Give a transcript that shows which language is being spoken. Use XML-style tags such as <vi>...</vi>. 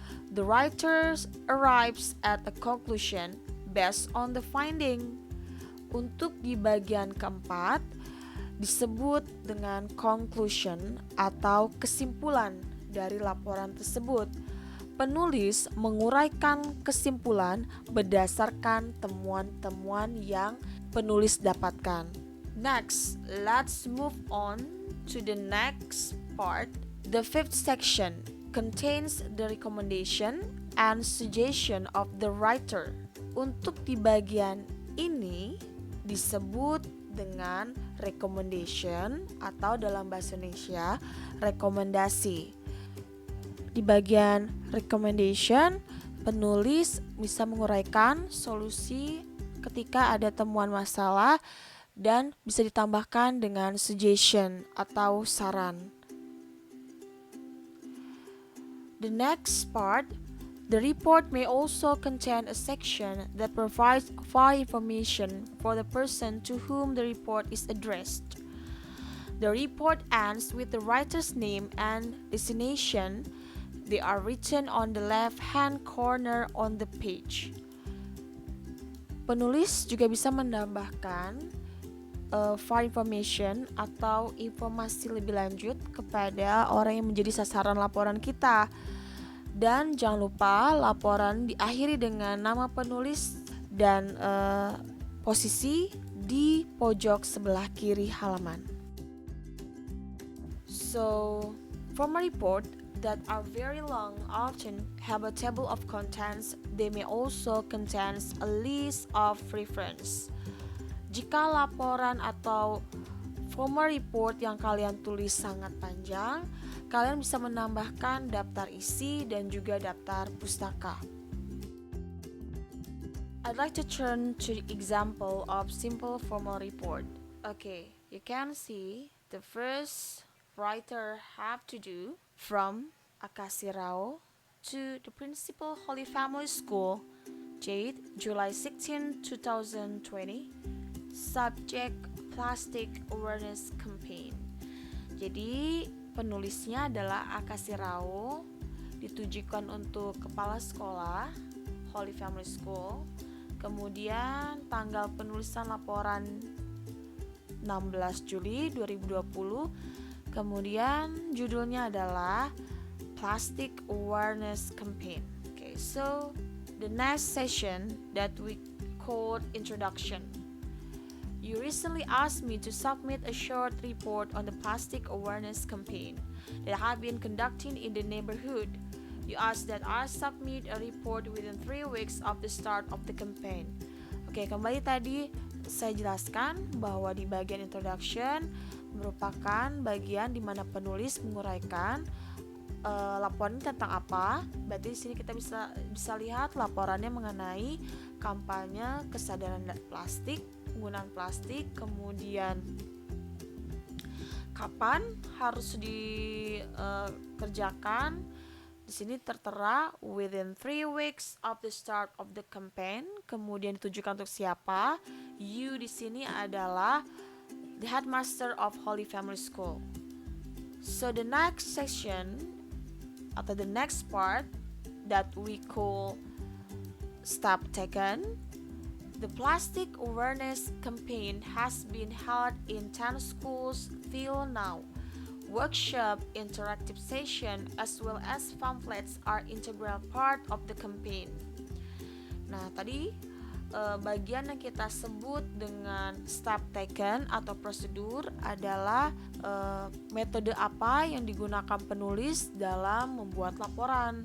<en>The writer arrives at a conclusion based on the finding.</en> <id>Untuk di bagian keempat disebut dengan conclusion atau kesimpulan dari laporan tersebut. Penulis menguraikan kesimpulan berdasarkan temuan-temuan yang penulis dapatkan.</id> <en>Next, let's move on to the next part. The fifth section contains the recommendation and suggestion of the writer.</en> <id>Untuk di bagian ini disebut dengan recommendation atau dalam bahasa Indonesia rekomendasi. Di bagian recommendation, penulis bisa menguraikan solusi ketika ada temuan masalah dan bisa ditambahkan dengan suggestion atau saran.</id> <en>The next part, the report may also contain a section that provides file information for the person to whom the report is addressed. The report ends with the writer's name and destination. They are written on the left-hand corner on the page.</en> <id>Penulis juga bisa menambahkan file information atau informasi lebih lanjut kepada orang yang menjadi sasaran laporan kita. Dan jangan lupa laporan diakhiri dengan nama penulis dan posisi di pojok sebelah kiri halaman.</id> <en>So, formal report that are very long often have a table of contents. They may also contain a list of reference.</en> <id>Jika laporan atau formal report yang kalian tulis sangat panjang, kalian bisa menambahkan daftar isi dan juga daftar pustaka.</id> <en>I'd like to turn to the example of simple formal report. Okay, you can see the first writer have to do from Akasi Rao to the Principal Holy Family School, date July 16, 2020. Subject Plastic Awareness Campaign.</en> <id>Jadi penulisnya adalah Akasi Rao, ditujukan untuk kepala sekolah Holy Family School. Kemudian tanggal penulisan laporan 16 Juli 2020. Kemudian judulnya adalah Plastic Awareness Campaign.</id> <en>Okay, so the next session that we called introduction. You recently asked me to submit a short report on the plastic awareness campaign that I have been conducting in the neighborhood. You asked that I submit a report within 3 weeks of the start of the campaign.</en> <id>Oke, kembali tadi saya jelaskan bahwa di bagian introduction merupakan bagian di mana penulis menguraikan laporan tentang apa. Berarti di sini kita bisa lihat laporannya mengenai kampanye kesadaran plastik, penggunaan plastik, kemudian kapan harus dikerjakan. Di sini tertera</id> <en>within 3 weeks of the start of the campaign.</en> <id>Kemudian ditujukan untuk siapa? You di sini adalah</id> <en>the headmaster of Holy Family School. So the next section</en> <id>atau</id> <en>the next part that we call step taken. The plastic awareness campaign has been held in 10 schools till now. Workshop, interactive session, as well as pamphlets are integral part of the campaign.</en> <id>Nah, tadi bagian yang kita sebut dengan step taken atau prosedur adalah metode apa yang digunakan penulis dalam membuat laporan.</id>